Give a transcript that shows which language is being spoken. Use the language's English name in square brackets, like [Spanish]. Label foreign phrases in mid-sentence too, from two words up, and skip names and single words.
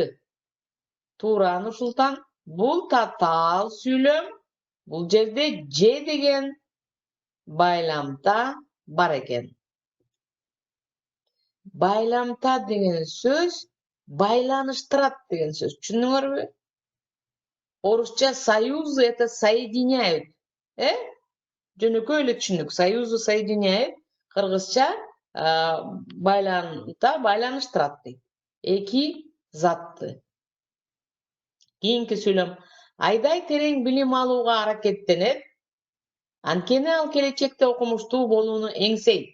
[Kyrgyz] Туура Нурсултан. Бул татаал сүйлөм. Бул жерде же деген байламта бар экен. Байламта деген сөз байланыштырат деген сөз. Түшүндүңөрбү? Орусча [Russian] союзы это соединяют. [Kyrgyz] Жөнөкөй эле түшүндүк. [Russian] Союзу соединяют. [Kyrgyz] Кыргызча байламта байланыштырат дейт. Эки затты. Кийинки сүйлөм. Айдай терең билим алууга аракеттенет. Анткени ал келечекте окумуштуу болууну эңсейт.